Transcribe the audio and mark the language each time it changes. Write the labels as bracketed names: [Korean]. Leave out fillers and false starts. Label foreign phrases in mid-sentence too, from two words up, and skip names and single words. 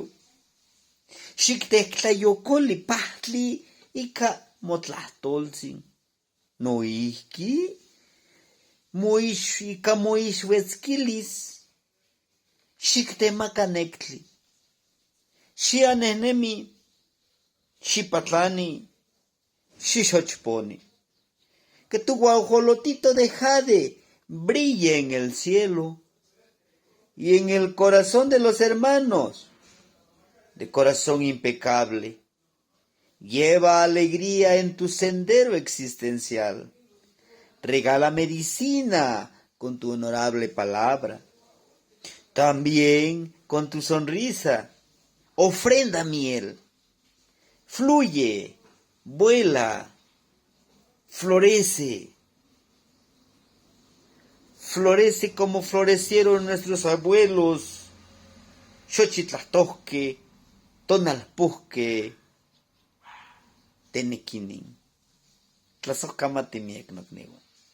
[Nahuatl languages] Xictectlayocoli pahtli ika motlahtolzin. Noihki ika moixuetzquilis xictemacanectli. Xianehnemi, xipatlani, xixochponi. [Spanish] Que tu guajolotito de jade brille en el cielo y en el corazón de los hermanos, de corazón impecable. Lleva alegría en tu sendero existencial. Regala medicina con tu honorable palabra. También con tu sonrisa. Ofrenda miel. Fluye, vuela, florece. Florece como florecieron nuestros abuelos. [Nahuatl languages] Xochitlahtosque, Tonalpusque, Tenequinin. Tlazohcamatimiec nocniuan.